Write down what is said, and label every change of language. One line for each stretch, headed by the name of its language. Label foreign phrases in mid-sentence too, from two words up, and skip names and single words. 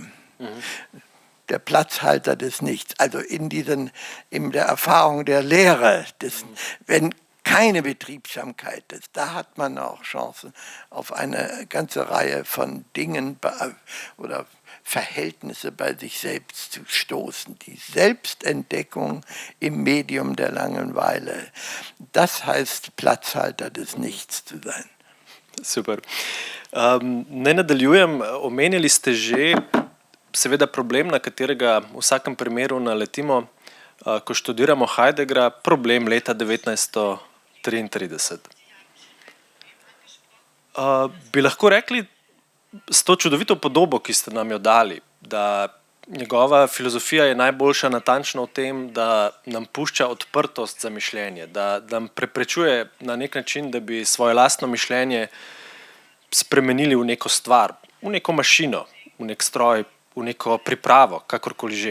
German: Der Platzhalter des Nichts, also in der Erfahrung der Lehre, wenn keine Betriebsamkeit ist, da hat man auch Chancen auf eine ganze Reihe von Dingen oder Verhältnisse bei sich selbst zu stoßen. Die Selbstentdeckung im Medium der Langeweile, das heißt Platzhalter des Nichts zu sein. Super.
Slovenian: Ne nadaljujem, omenili ste že seveda problem, na katerega v vsakem primeru naletimo, ko študiramo Heideggera, problem leta 1933. Bi lahko rekli s to čudovito podobo, ki ste nam jo dali, da njegova filozofija je najboljša natančno v tem, da nam pušča odprtost za mišljenje, da nam preprečuje na nek način, da bi svoje lastno mišljenje spremenili v neko stvar, v neko mašino, v nek stroj, v neko pripravo, kakorkoli že.